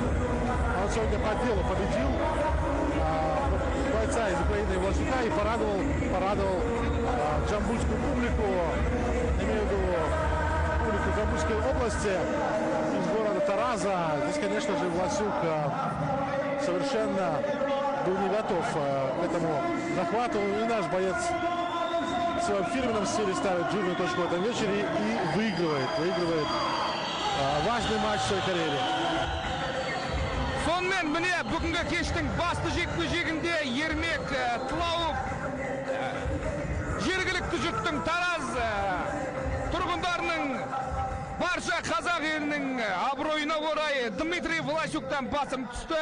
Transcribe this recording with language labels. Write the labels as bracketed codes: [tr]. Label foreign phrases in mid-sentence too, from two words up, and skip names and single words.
[ru] Он сегодня по делу победил бойца из Украины Власюка и порадовал джамбульскую публику, имею в виду публику Джамбульской области, из города Тараза. Здесь, конечно же, Власюк совершенно был не готов к этому захвату. И наш боец в своем фирменном стиле ставит жирную точку в этом вечере и выигрывает важный матч в своей карьере. [kk] Сонымен міне бүгінгі кештің басты жекпе-жегінде Ермек Тлауф жергілікті жұрттың Тараз тұрғындарының барша қазақ елінің абыройына орай Дмитрий Власюктан басым түсті.